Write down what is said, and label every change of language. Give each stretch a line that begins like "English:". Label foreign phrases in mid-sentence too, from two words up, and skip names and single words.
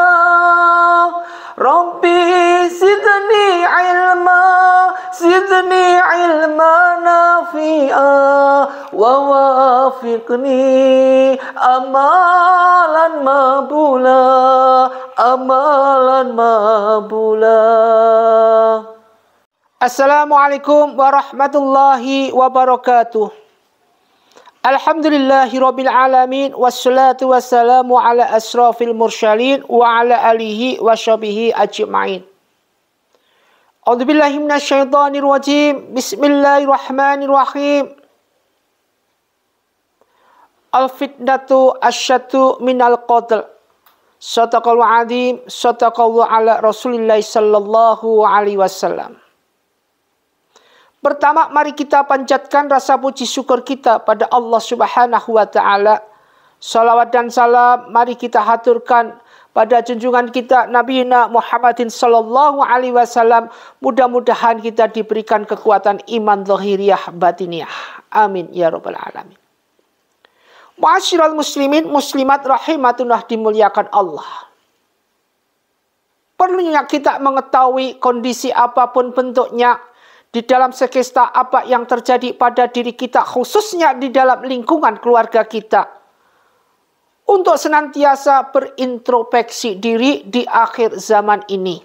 Arabic: رب زدني علما نافعا ووفقني عملا مقبولا. السلام عليكم ورحمة الله وبركاته. الحمد لله رب العالمين والصلاة والسلام على أشرف المرسلين وعلى آله وصحبه أجمعين. أعوذ بالله من الشيطان الرجيم. بسم الله الرحمن الرحيم. الفتنة أشد من القتل. صدق الله العظيم، صدق الله على رسول الله صلى الله عليه وسلم.
Indonesian: Pertama, mari kita panjatkan rasa puji syukur kita pada Allah
Arabic: سبحانه وتعالى.
Indonesian: Salawat dan salam mari kita haturkan pada junjungan kita Nabi Muhammadin
Arabic: صلى الله عليه وسلم.
Indonesian: Mudah-mudahan kita diberikan kekuatan iman zahiriyah batiniyah.
Arabic: آمين يا رب العالمين. معاشر المسلمين المسلمات رحمة الله dimuliakan الله.
Indonesian: Perlunya kita mengetahui kondisi apapun bentuknya, di dalam sekesta apa yang terjadi pada diri kita, khususnya di dalam lingkungan keluarga kita, untuk senantiasa berintrospeksi diri di akhir zaman ini.